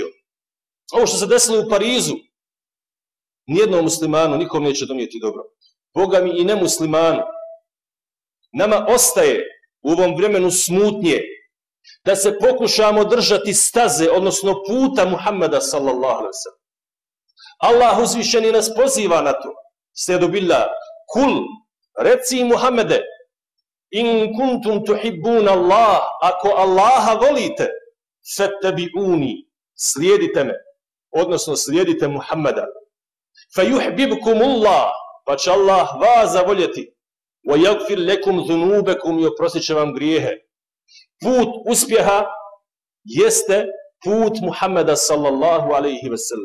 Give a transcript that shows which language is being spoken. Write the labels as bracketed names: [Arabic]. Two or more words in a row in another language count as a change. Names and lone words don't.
[Bosnian] Ovo što se desilo u Parizu, nijednom muslimanu nikom neće donijeti dobro. Boga mi i nemuslimanu. Nama ostaje u ovom vremenu smutnje da se pokušamo držati staze, odnosno puta Muhammeda [Arabic] صلى الله عليه وسلم. [Bosnian] Allah uzvišeni nas poziva na to. [Arabic] أستعيذ بالله قل, [Bosnian] reci Muhammede, [Arabic] إن كنتم تحبون الله, [Bosnian] ako Allaha volite, fattabi'uni, slijedite me, odnosno slijedite Muhammeda. Fajuhbibkumullah, pa će Allah vas zavoljeti, [Arabic] ويغفر لكم ذنوبكم [Bosnian] i oprostit će vam grijehe. Put uspjeha jeste put Muhammeda [Arabic] صلى الله عليه وسلم.